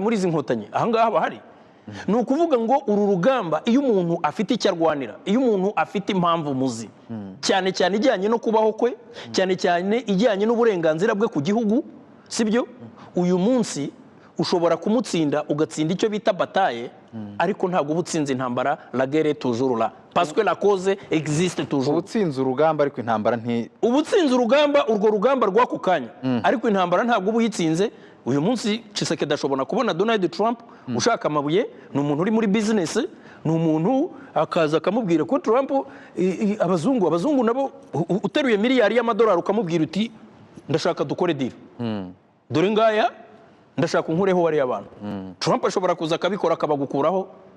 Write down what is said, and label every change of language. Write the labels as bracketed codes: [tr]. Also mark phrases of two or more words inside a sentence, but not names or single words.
[rw] muri izi nkotanyi ahangaha bahari ni ukuvuga ngo uru rugamba iyo umuntu afite icyo arwanira iyo umuntu afite impamvu muzi cyane cyane ijyanye no kubaho kwe cyane cyane ijyanye n'uburenganzira bwe ku gihugu sibyo uyu munsi ushobora kumutsinda ugatsinda icyo bita bataille ariko ntabwo ubutsinze intambara [fr] la guerre toujours là parce que la cause existe toujours [rw] ubutsinze urugamba ariko intambara ubutsinze urugamba urwo rugamba rwako kanya ariko intambara ntabwo ubuyitsinze uyu munsi Tshisekedi ashobora kubona Donald Trump ushaka amabuye ni umuntu uri muri business ni umuntu akaza akamubwira ko Trump abazungu nabo uteruye miliyari y'amadolari ukamubwira uti ndashaka dukore deal dore ngaya ndashaka unkureho wari abantu Trump ashobora kuza akabikora akabagukuraho